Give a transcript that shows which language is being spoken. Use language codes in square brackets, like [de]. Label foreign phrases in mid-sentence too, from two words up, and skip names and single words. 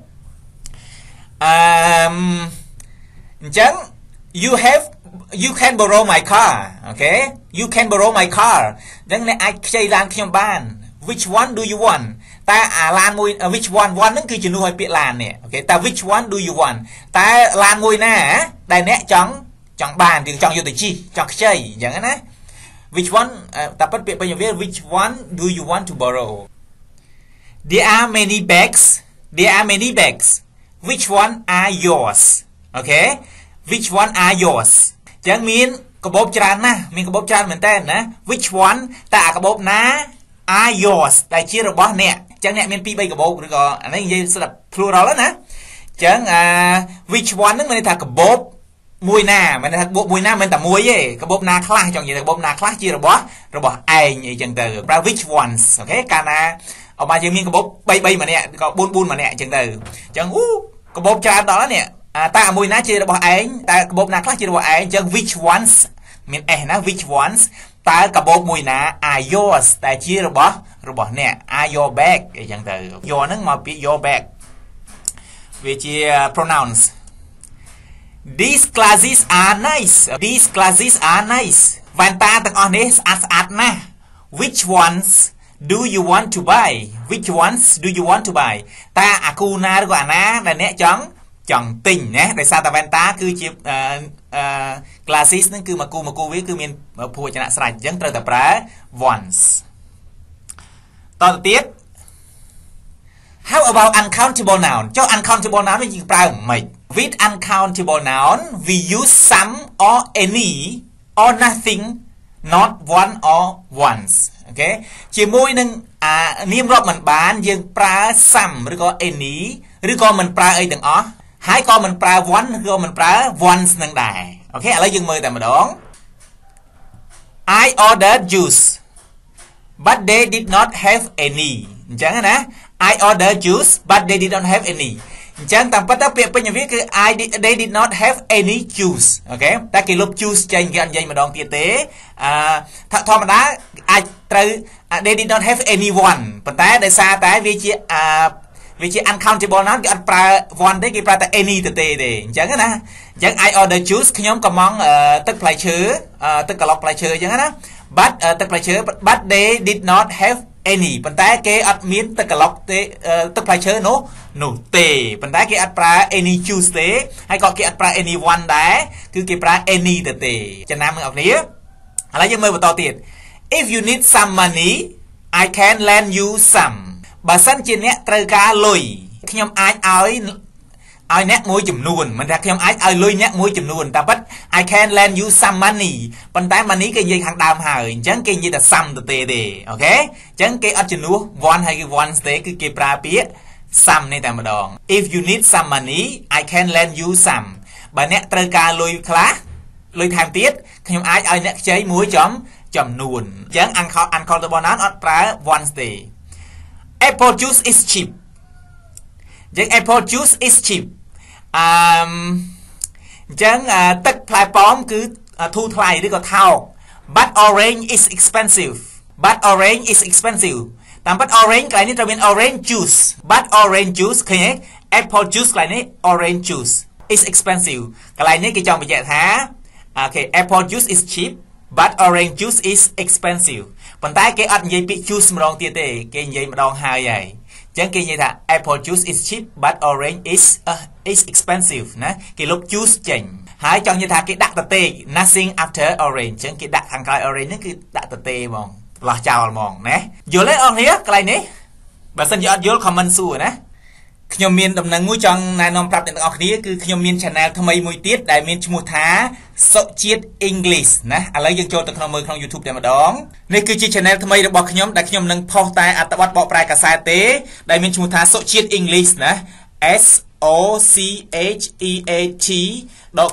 [en] អញ្ចឹង you can borrow my car អូខេ you can borrow my car [km] អញ្ចឹងអ្នកអាចខ្ចីឡានខ្ញុំ បាន [en] which one do you want [km] តែអាឡានមួយ [en] which one [km] ហ្នឹងគឺជំនួសឲ្យពាក្យឡាននេះអូខេតែ [en] which one do you want [km] តែឡានមួយណាដែលអ្នកចង់បានឬចង់យកទៅជិះចង់ខ្ចីអញ្ចឹងណា [en] which one [km] តែពិតពាក្យបញ្ញវា [en] which one do you want to borrow there are many bags which one are yours [km] អូខេ which [en] one are yours [km] ចឹងមានកាបូបច្រើនណាស់មានកាបូបច្រើនមែនតើណា [en] which one [km] តើកាបូបណា [en] are yours [km] ដែលជារបស់អ្នកចឹងអ្នកមាន2 3កាបូបឬក៏អានេះនិយាយស្ដាប់ plural ណាចឹង [en] which one [km] ហ្នឹងមានន័យថាកាបូបមួយណាមិនថាកាបូបមួយណាមិនតែមួយទេកាបូបណាខ្លះចង់និយាយថាកាបូបណាខ្លះជារបស់ឯ ងអីចឹងទៅប្រើ [en] which ones [km] អូខេកាលណាអបយើងមានកាបូប3 ម្នាក់ក៏4 ម្នាក់អញ្ចឹងទៅអញ្ចឹងកាបូបច្រើនដល់នេះតើមួយណាជារបស់ឯងតើកាបូបណាខ្លះជារបស់ឯងអញ្ចឹង [en] which ones [km] មាន s ណា [en] which ones [km] តើកាបូប មួយណា [en] are yours [km] តែជារបស់អ្នក [en] are your bag [km] អីចឹងទៅ your ហ្នឹងមកពី [en] your bag [km] វាជា pronouns [en] these glasses are nice these glasses are nice [km] វ៉ែនតាទាំងអស់នេះស្អាតណាស់ [en] which ones do you want to buy which ones do you want to buy [km] តើអាគូណាឬក៏អាណាដែលអ្នកចង់ទិញណាដោយ សារតែវ៉ែនតាគឺជាglasses ហ្នឹងគឺមកគូវាគឺមានភួរចនៈស្រេចអញ្ចឹងត្រូវតែប្រើ ones តទៅទៀត how [en] about uncountable noun [km] ចុះ [en] uncountable noun [km] វិញយើងប្រើមិន [en] with uncountable noun we use some or any or nothing not one or once [km] អូខេជាមួយនឹងនាមរាប់មិនបានយើងប្រើ some ឬក៏ any ឬក៏មិនប្រើអីទាំងអស់ហើយក៏មិនប្រើ one ឬក៏មិនប្រើ once នឹងដែរអូខេឥឡូវយើងមើលតែម្ដង [en] I ordered juice but they did not have any [km] អញ្ចឹងណា [en] I ordered juice but they did not have any [km] អញ្ចឹងតាមពិតទៅពាក្យពេញវាគឺ [en] they did not have any juice [km] អូខេតែគេលុប juice ចេញគេអត់និយាយម្ដងទៀតទេធម្មតាអាចត្រូវ [en] they did not have anyone [km] ប៉ុន្តែដោយសារតែវាជា [en] uncountable noun [km] គេអត់ប្រើ one ទេគេប្រើតែ any ទេអញ្ចឹងណាអញ្ចឹង [en] I order juice [km] ខ្ញុំកំងទឹកផ្លែឈើទឹកក្លុកផ្លែឈើអញ្ចឹងណា but ទឹកផ្លែឈើ [en] but they did not have any [km] ប៉ុន្តែគេអត់មានទឹកក្លុកទេទឹកផ្លែឈើនោះទេប៉ុន្តែគេអត់ប្រើ any juice ទេហើយក៏គេអត់ប្រើ anyone ដែរគឺគេប្រើ any ទេចំណាំមើលអរគ្នាឥឡូវយើងមើលបន្តទៀត [en] if you need some money I can lend you some [km] បើសិនជាអ្នកត្រូវការ លុយខ្ញុំអាចឲ្យអ្នកមួយចំនួនមិនថាខ្ញុំអាចឲ្យលុយអ្នកមួយចំនួនតែប៉ិត [en] I can lend you some money [km] ប៉ុន្តែ money គេនិ យាយខាងដើមហើយអញ្ចឹងគេនិយាយតែ some ទេអូខេអញ្ចឹងគេអត់ជំនួស one ហើយគឺ once ទេគឺ គេប្រើពាក្យ some នេះតែម្ដង [en] if you need some money I can lend you some [km] បើអ្នកត្រូវការលុយខ្លះលុយថែមទៀតខ្ញុំអាចឲ្យអ្នកខ្ចីមួយចំនួនអញ្ចឹង [en] uncountable noun [km] អត់ប្រើ once ទេ [en] apple juice is cheap [km] អញ្ចឹង [en] apple juice is cheap [km] អញ្ចឹងទឹកផ្លែប៉ោមគឺធូរថ្លៃឬក៏ថោក [en] but orange is expensive [km] តាមពិត orange កន្លែងនេះត្រូវមាន [en] orange juice but orange juice [km] ឃើញទេ [en] apple juice [km] កន្លែងនេះ [en] orange juice is expensive [km] កន្លែងនេះគេចង់បញ្ជាក់ថាអូខេ [en] apple juice is cheap but orange juice is expensive [km] ប៉ុន្តែគេអត់និយាយពាក្យ juice ម្ដងទៀតទេគេនិយាយម្ដងហើយអញ្ចឹងគេនិយាយថា [en] apple juice is cheap but orange is expensive [km] ណាគេលុប juice ចេញហើយចង់និយាយថា គេដាក់តទេ [en] nothing after orange [km] អញ្ចឹងគេដាក់ខាងក្រោយ orange ហ្នឹងគឺដាក់តទេហ្មងលោះចោលហ្មងណាយល់ទេអស់គ្នាកន្លែងនេះបើសិនជាអត់យល់ comment សួរណាខ្ញុំមានដំណឹងមួយចង់ណែនាំប្រាប់អ្នកទាំងអស់គ្នាគឺខ្ញុំមាន channel ថ្មីមួយទៀតដែលមានឈ្មោះថា Socheat English ណាឥឡូវយើងចូលទៅមើលក្នុង YouTube តែម្ដងនេះគឺជា channel ថ្មីរបស់ខ្ញុំដែលខ្ញុំនឹងផុសតែអត្ថបទបកប្រែកាសែតទេដែលមានឈ្មោះថា Socheat English ណា S O C H E A T ដក